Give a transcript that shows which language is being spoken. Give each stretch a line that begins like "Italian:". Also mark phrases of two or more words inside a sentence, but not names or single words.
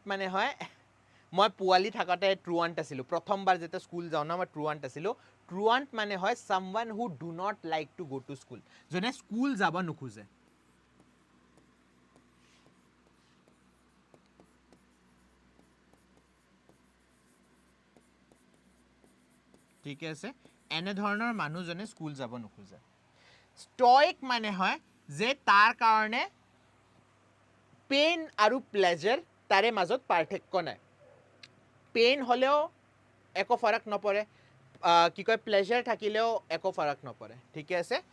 Assamese: মানে হয় মই পুৱালি থাকতে ট্ৰুৱান্ট আছিলো প্ৰথমবাৰ যেতে স্কুল যাও না মই ট্ৰুৱান্ট আছিলো ট্ৰুৱান্ট মানে হয়
English: someone who do not like to go to school
Assamese: জনে স্কুল যাব নোখোজে ঠিক আছে এনে ধৰণৰ মানুহ জনে স্কুল যাব নোখোজে স্টয়িক মানে হয় যে তাৰ কাৰণে পেইন আৰু প্লেজাৰ তাৰে মাজত পাৰ্থক্য নাই পেইন হলেও একো ফৰক নপৰে কি কয় প্লেজাৰ থাকিলেও একো ফৰক নপৰে ঠিক আছে